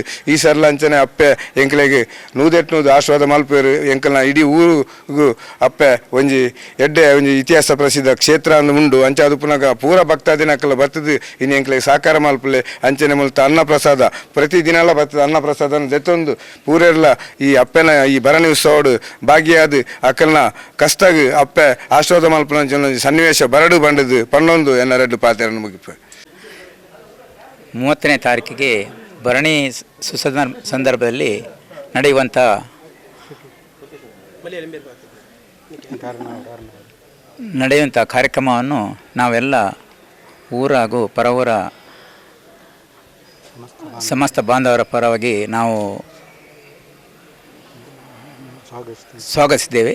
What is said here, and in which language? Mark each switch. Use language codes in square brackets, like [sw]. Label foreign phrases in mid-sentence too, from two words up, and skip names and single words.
[tcy] ಈ ಸರ್ಲ ಅಂಚನೆ ಅಪ್ಪೆ ಎಂಕಲೆಗೆ ನೂದೆಟ್ನೂದು ಆಶ್ವಾದ ಮಲ್ಪೇರು ಎಂಕಲ್ನ ಇಡೀ ಊರಿಗೂ ಅಪ್ಪೆ ಒಂಜಿ ಎಡ್ಡೆ ಒಂಜಿ ಇತಿಹಾಸ ಪ್ರಸಿದ್ಧ ಕ್ಷೇತ್ರ ಅಂದು ಉಂಡು ಅಂಚೆ ಅದು ಪುನಃ ಪೂರ ಭಕ್ತಾದಿನಕ್ಕೆಲ್ಲ ಬರ್ತದೆ ಇನ್ನು ಎಂಕ್ಲೆಗೆ ಸಾಕಾರ ಮಲ್ಪಲೆ ಅಂಚನೆ ಮುಲ್ತ ಅನ್ನಪ್ರಸಾದ ಪ್ರತಿದಿನ ಎಲ್ಲ ಬರ್ತದೆ ಅನ್ನಪ್ರಸಾದ ದೆತ್ತೊಂದು ಪೂರೆಲ್ಲ ಈ ಅಪ್ಪೆನ ಈ ಭರಣಿ ಉತ್ಸವಡು ಭಾಗಿಯಾದ ಅಕ್ಕಲ್ನ ಕಷ್ಟಾಗಿ ಅಪ್ಪೆ ಆಶ್ವಾದ ಮಲ್ಪನ ಸನ್ನಿವೇಶ ಬರಡು ಬಂಡದು ಪನ್ನೊಂದು ಎನ್ನ ರೆಡ್ಡು ಪಾತ್ರೆಯನ್ನು ಮುಗಿಪೆ [kn] 30ನೇ ತಾರೀಕಿಗೆ ಭರಣಿ ಸಂದರ್ಭದಲ್ಲಿ ನಡೆಯುವಂಥ ಕಾರ್ಯಕ್ರಮವನ್ನು ನಾವೆಲ್ಲ ಊರ ಹಾಗೂ ಪರವೂರ ಸಮಸ್ತ ಬಾಂಧವರ ಪರವಾಗಿ ನಾವು ಸ್ವಾಗತಿಸಿದ್ದೇವೆ.